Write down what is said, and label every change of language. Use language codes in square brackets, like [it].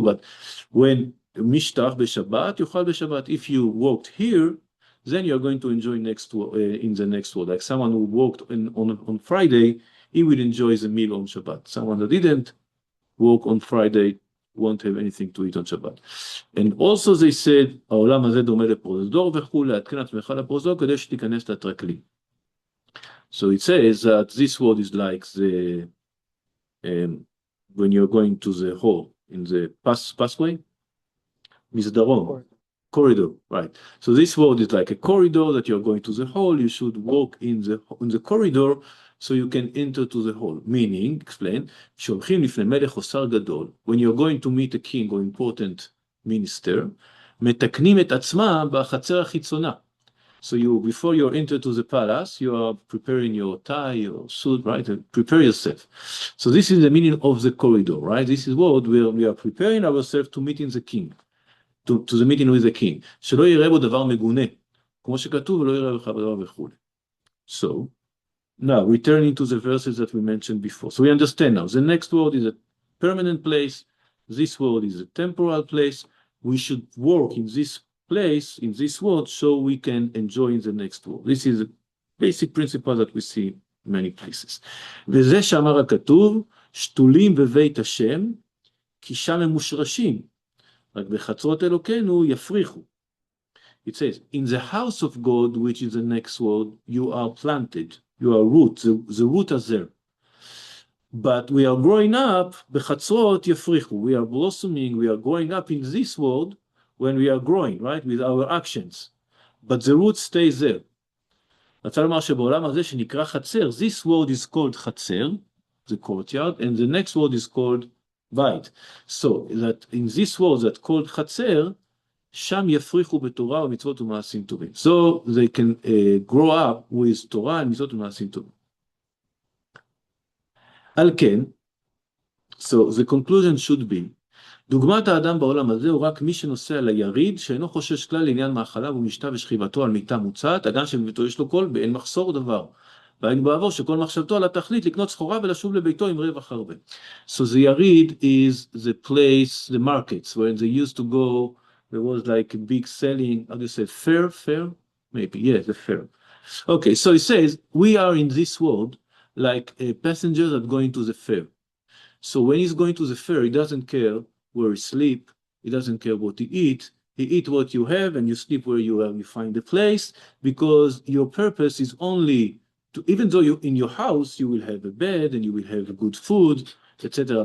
[en] But when [he] mishtach b'Shabbat, yochal b'Shabbat, [en] if you walked here, then you're going to enjoy in the next world. Like someone who walked on Friday, he will enjoy the meal on Shabbat. Someone that didn't walk on Friday won't have anything to eat on Shabbat. And also they said, [he] העולם הזה דומה לפרוזדור וכו', להתקין עצמך לפרוזדור כדי שתיכנס לטרקלין. [en] So it says that this world is like the when you're going to the hall in the pathway, מסדרון, corridor, right? So this world is like a corridor that you're going to the hall. You should walk in the corridor so you can enter to the hall. Meaning, explain, [he] שהולכים לפני מלך או שר גדול, [en] when you're going to meet a king or important minister, [he] מתקנים את עצמם בחצר החיצונה. [en] So before you enter to the palace, you are preparing your tie, your suit, right? And prepare yourself. So this is the meaning of the corridor, right? This is what we are preparing ourselves to meet in the king, to the meeting with the king. [he] שלא יראה בו דבר מגונה, כמו שכתוב, ולא יראה בך דבר וכו'. [en] So, now, returning to the verses that we mentioned before. So we understand now, the next world is a permanent place. This world is a temporal place. We should work in this place, in this world, so we can enjoy in the next world. This is a basic principle that we see in many places. [he] וזה שאמר הכתוב, שתולים בבית השם, כי שם הם מושרשים. רק בחצרות אלוקינו יפריחו. [en] It says, in the house of God, which is the next world, you are planted. You are root, the root is there. But we are growing up, [he] בחצרות יפריחו. [en] We are blossoming, we are growing up in this world when we are growing, right, with our actions. But the root stays there. [he] רצה לומר שבעולם הזה שנקרא חצר, [en] this world is called חצר, the courtyard, and the next world is called בית. So that in this world that called חצר, [he] שם יפריחו בתורה ומצוות ומעשים טובים. [en] So they can grow up with תורה and [he] מצוות ומעשים טובים. על כן, [en] so the conclusion should be, [he] דוגמת האדם בעולם הזה הוא רק מי שנוסע ליריד, שאינו חושש כלל לעניין מאכליו ומשתה ושכיבתו על מיטה מוצעת, אדם שבביתו יש לו קול באין מחסור דבר. והיינו בעבור שכל מחשבתו על התכלית לקנות סחורה ולשוב לביתו עם רווח הרבה. [en] So the yarid is the place, the markets, where they used to go. There was like a big selling, how do you say, fair? Maybe, yes, the fair. Okay, so it says, we are in this world like passengers that going to the fair. So when he's going to the fair, he doesn't care where he sleep, he doesn't care what he eat what you have and you sleep where you find the place, because your purpose is only to, even though you in your house, you will have a bed and you will have good food, etc.